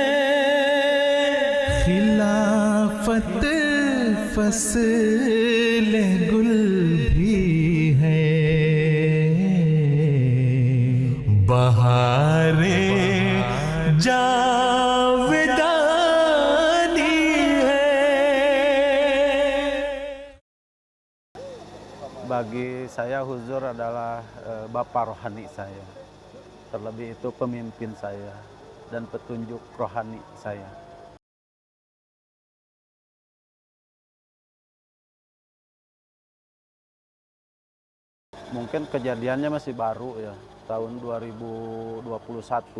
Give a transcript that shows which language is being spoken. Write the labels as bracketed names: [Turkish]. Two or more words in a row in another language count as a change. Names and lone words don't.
[Urdu] خلافت فصل گل بھی ہے، بہارِ جاودانی ہے. [Indonesian] Bagi saya Huzur adalah Bapak rohani saya. Terlebih itu pemimpin saya dan petunjuk rohani saya. Mungkin kejadiannya masih baru ya, tahun 2021.